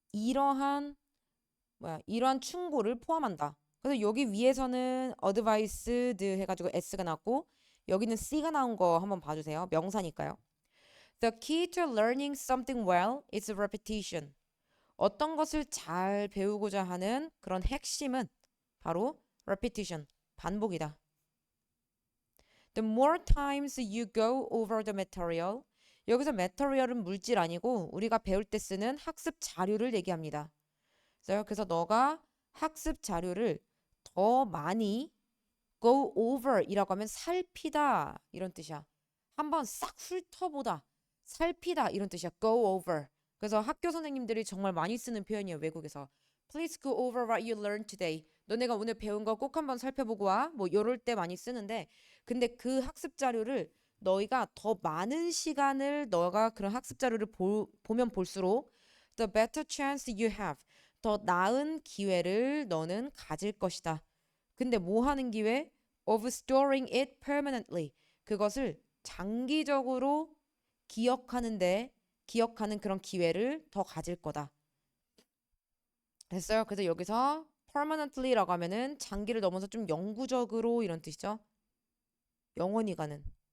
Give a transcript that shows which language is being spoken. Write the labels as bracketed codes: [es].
[ko] 이러한 충고를 포함한다. 그래서 여기 위에서는 advised 해가지고 S가 나왔고 여기는 C가 나온 거 한번 봐주세요. 명사니까요. [en] The key to learning something well is repetition. [ko] 어떤 것을 잘 배우고자 하는 그런 핵심은 바로 repetition, 반복이다. [en] The more times you go over the material. [ko] 여기서 material은 물질 아니고 우리가 배울 때 쓰는 학습 자료를 얘기합니다. 그래서 너가 학습 자료를 더 많이 go over 이라고 하면 살피다 이런 뜻이야. 한번 싹 훑어보다. 살피다 이런 뜻이야. go over. 그래서 학교 선생님들이 정말 많이 쓰는 표현이에요. 외국에서. [en] Please go over what you learned today. [ko] 너네가 오늘 배운 거 꼭 한번 살펴보고 와. 뭐 이럴 때 많이 쓰는데 근데 그 학습 자료를 너희가 더 많은 시간을 너가 그런 학습 자료를 보면 볼수록 the better chance you have. 더 나은 기회를 너는 가질 것이다. 근데 뭐 하는 기회? [en] Of storing it permanently. [ko] 그것을 장기적으로 기억하는 그런 기회를 더 가질 거다. 됐어요? 그래서 여기서 permanently라고 하면은 장기를 넘어서 좀 영구적으로 이런 뜻이죠. 영원히 가는.